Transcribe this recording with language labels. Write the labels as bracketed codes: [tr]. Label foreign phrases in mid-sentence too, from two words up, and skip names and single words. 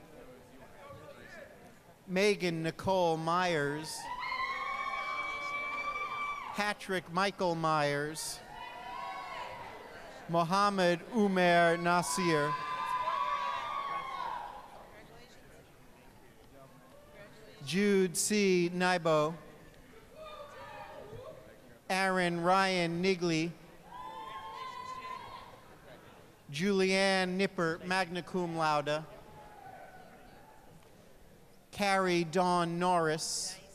[en] Megan Nicole Myers. Patrick Michael Myers. Mohammed Umer Nasir. Jude C. Naibo. Aaron Ryan Nigley. Julianne Nipper, [la] magna cum laude. [en] Carrie Dawn Norris.